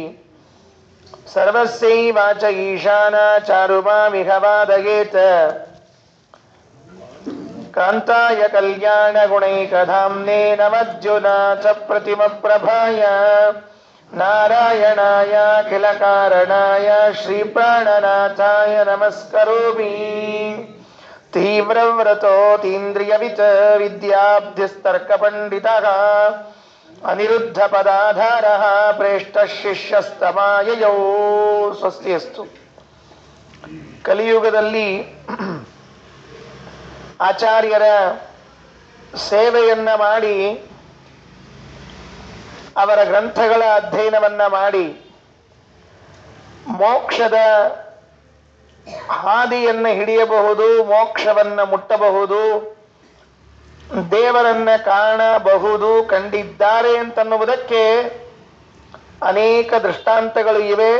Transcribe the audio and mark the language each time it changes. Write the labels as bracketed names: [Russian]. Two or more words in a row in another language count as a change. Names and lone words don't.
[Sanskrit] ಸರ್ವಸ್ಯೈವಾಚ ಈಶಾನಾ ಚಾರುಮಾಮಿಹ ವಾದಯೇತ್ ಕಾಂತಾಯ ಕಲ್ಯಾಣ ಗುಣೈಕಧಾಮ್ನೇ ನಮಜ್ಜುನಾಥ ಪ್ರತಿಮಪ್ರಭಾಯ ನಾರಾಯಣಾಯ ಅಖಿಲ ಕಾರಣಾಯ ಶ್ರೀಪ್ರಾಣನಾಥಾಯ ನಮಸ್ಕರೋಮಿ ತೀವ್ರವ್ರತೋತೀಂದ್ರಿಯವಿತ್ ವಿದ್ಯಾಬ್ಧಿಸ್ತರ್ಕ ಪಂಡಿತಃ ಅನಿರುದ್ಧ ಪದಾಧಾರಃ ಪ್ರೇಷ್ಠ ಶಿಷ್ಯಸ್ತಮಾಯಯೌ ಸ್ವಸ್ತಿಯಸ್ತು. [Kannada] ಕಲಿಯುಗದಲ್ಲಿ ಆಚಾರ್ಯರ ಸೇವೆಯನ್ನ ಮಾಡಿ ಅವರ ಗ್ರಂಥಗಳ ಅಧ್ಯಯನವನ್ನ ಮಾಡಿ ಮೋಕ್ಷದ ಹಾದಿಯನ್ನು ಹಿಡಿಯಬಹುದು, ಮೋಕ್ಷವನ್ನ ಮುಟ್ಟಬಹುದು, ದೇವರನ್ನ ಕಾಣಬಹುದು, ಕಂಡಿದ್ದಾರೆ ಅಂತನ್ನುವುದಕ್ಕೆ ಅನೇಕ ದೃಷ್ಟಾಂತಗಳು ಇವೆ.